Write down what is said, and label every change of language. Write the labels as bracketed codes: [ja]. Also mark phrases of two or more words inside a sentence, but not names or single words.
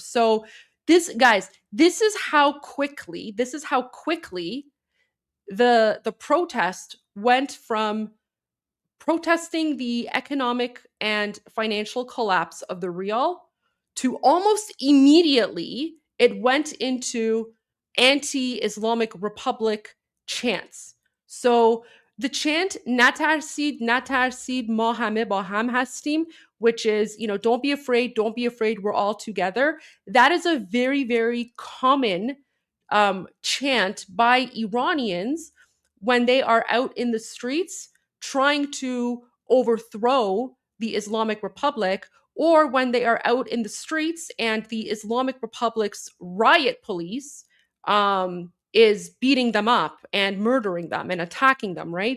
[en] So this, guys, this is how quickly the protest went from protesting the economic and financial collapse of the rial, to almost immediately it went into anti-Islamic Republic chants. So the chant [fa] نترسید ما همه با هم هستیم, [en] which is, don't be afraid, we're all together. That is a very, very common chant by Iranians when they are out in the streets trying to overthrow the Islamic Republic, or when they are out in the streets and the Islamic Republic's riot police is beating them up and murdering them and attacking them, right?